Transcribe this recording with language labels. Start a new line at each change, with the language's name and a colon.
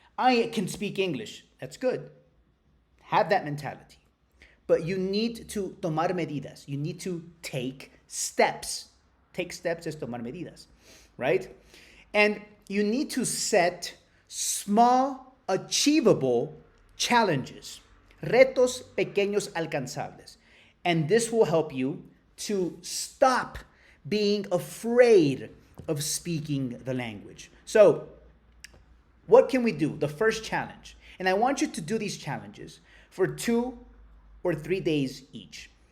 English: I can speak English. That's good. Have that mentality. But you need to
Spanish: tomar medidas.
English: You need to take steps.
Spanish: Take steps es tomar medidas, right?
English: And you need to set small, achievable challenges.
Spanish: Retos pequeños alcanzables.
English: And this will help you to stop being afraid of speaking the language. So, what can we do? The first challenge. And I want you to do these challenges for 2 or 3 days each.